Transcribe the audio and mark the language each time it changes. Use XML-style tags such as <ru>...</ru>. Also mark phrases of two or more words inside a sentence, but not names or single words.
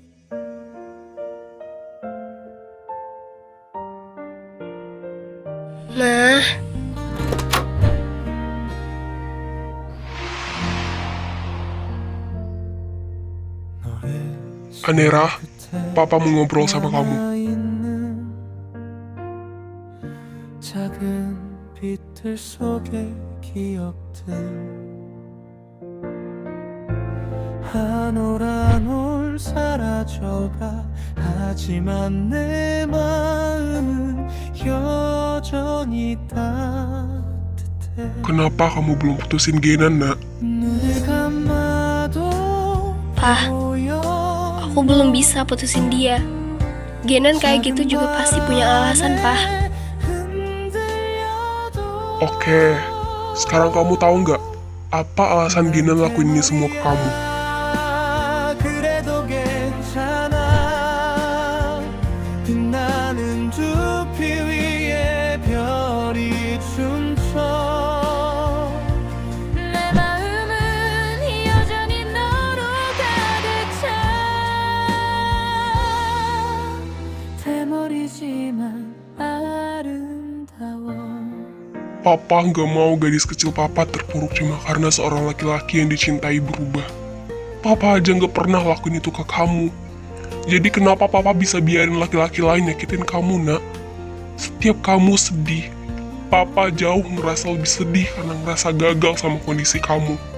<id>Mah, Anera, Papa mau ngobrol sama kamu.</id> <ko>작은 빛들 속의 기억들 한올 사라져가 하지만 내 마음은 여전히 따뜻해</ko> <id>Kenapa kamu belum putusin Genan, nak?</id> <ko>눈을 감아도</ko> <id>Pah,</id> <ko>보여</ko> <id>aku belum bisa putusin dia. Genan kayak gitu juga pasti punya alasan, Pah. Oke, sekarang kamu tahu nggak apa alasan Genan lakuin ini semua ke kamu?</id> <ko>그래도 괜찮아 빛나는 두피 위에 별이 춤춰 내 마음은 여전히 너로 가득 차 대머리지만 아름다워</ko> <id>Papa nggak mau gadis kecil Papa terpuruk cuma karena seorang laki-laki yang dicintai berubah. Papa aja nggak pernah lakuin itu ke kamu. Jadi kenapa Papa bisa biarin laki-laki lain nyakitin kamu, nak? Setiap kamu sedih, Papa jauh ngerasa lebih sedih karena ngerasa gagal sama kondisi kamu.</id>